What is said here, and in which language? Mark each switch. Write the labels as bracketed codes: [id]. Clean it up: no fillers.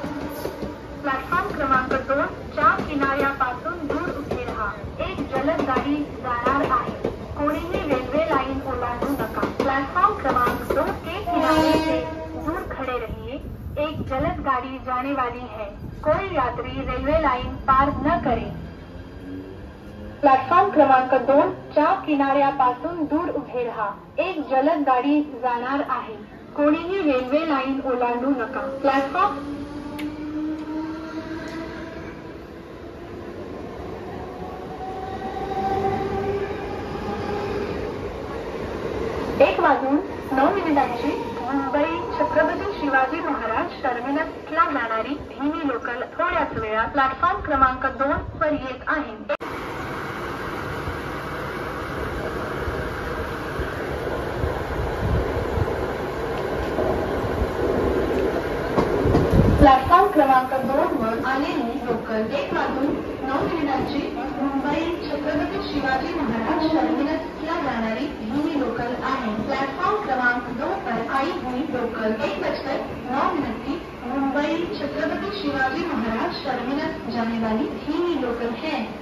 [mr] Platform क्रमांक 2 च्या किनाऱ्यापासून दूर उभे रहा। एक जलद गाड़ी जाणार आहे, कोणीही रेल्वे लाइन ओलांडू नका। [hi] प्लेटफॉर्म क्रमांक 2 के किनारे से दूर खड़े रहिए। एक जलद गाड़ी जाने वाली है, कोई यात्री रेलवे लाइन पार न करे। [mr] प्लेटफॉर्म क्रमांक 2 च्या किनाऱ्यापासून दूर उभे रहा। एक जलद गाड़ी जाणार आहे, कोणीही रेल्वे लाइन ओलांडू नका। प्लेटफॉर्म 1:09 मुंबई छत्रपती शिवाजी महाराज टर्मिनसला जाणारी धीमी लोकल थोड्याच वेळात प्लॅटफॉर्म क्रमांक 2 वर येत आहे। लोकल 1:09 मुंबई छत्रपती शिवाजी महाराज टर्मिनसला जाणारी ही लोकल आहे। [hi] प्लॅटफॉर्म क्रमांक 2 पर आई हुई लोकल 1:09 मुंबई छत्रपति शिवाजी महाराज टर्मिनस जाने वाली ही लोकल है।